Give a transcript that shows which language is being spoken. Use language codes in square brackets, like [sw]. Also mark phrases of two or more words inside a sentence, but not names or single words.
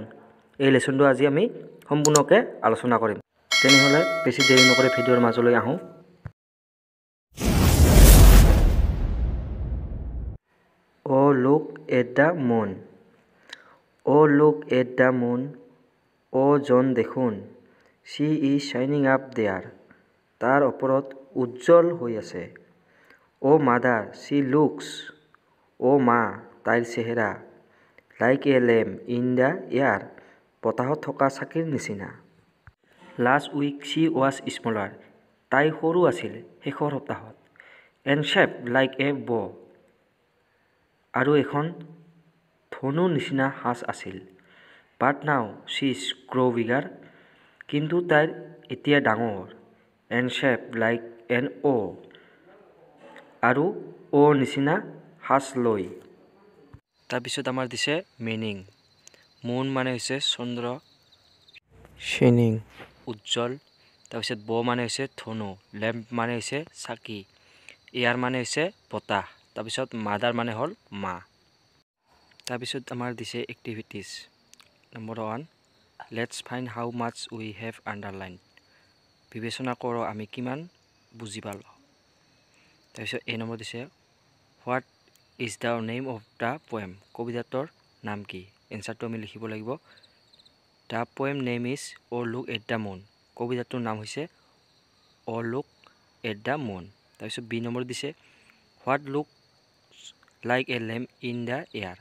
[as] এই লেচনটো আজি আমি সম্পূৰ্ণকৈ আলোচনা কৰিম। তেনেহ'লে বেছি দেৰি নকৰি ভিডিঅ'ৰ মাজলৈ আহোঁ। [en] O look at the moon. O look at the moon. অ' [as] জন দেখোন। [en] She is shining up there. [as] তাৰ ওপৰত উজ্জ্বল হৈ আছে। [en] O mother, she looks. [as] অ' মা, তাইৰ চেহেৰা। [en] Like a lamb in the air. [as] বতাহত থকা চাকিৰ নিচিনা। [en] Last week she was smaller. [as] তাই সৰু আছিল শেষৰ সপ্তাহত। [en] And shaped like a bow. [as] আৰু এখন ধনুৰ নিচিনা সাজ আছিল। [en] But now she is grow bigger. [as] কিন্তু তাইৰ এতিয়া ডাঙৰ। [en] And shaped like an O. [as] আৰু O নিচিনা সাজ লৈ। তাৰপিছত আমাৰ দিছে মিনিং। মুন মানে হৈছে চন্দ্ৰ, শ্বিনিং উজ্জ্বল। তাৰপিছত ব মানে হৈছে ধনু, লেম্প মানে হৈছে চাকি, এয়াৰ মানে হৈছে বতাহ। তাৰপিছত মাদাৰ মানে হ'ল মা। তাৰপিছত আমাৰ দিছে এক্টিভিটিজ। [en] Number 1, let's find how much we have underline. [as] বিবেচনা কৰোঁ আমি কিমান বুজি পালোঁ। তাৰপিছত এ নম্বৰ দিছে [en] What is the name of the poem. [as] কবিতাটোৰ নাম কি? এনচাৰটো আমি লিখিব লাগিব। [en] The poem name is O look at the moon. [as] কবিতাটোৰ নাম হৈছে [en] O look at the moon. [as] তাৰপিছত বি নম্বৰ দিছে [en] What look like a lamp in the air.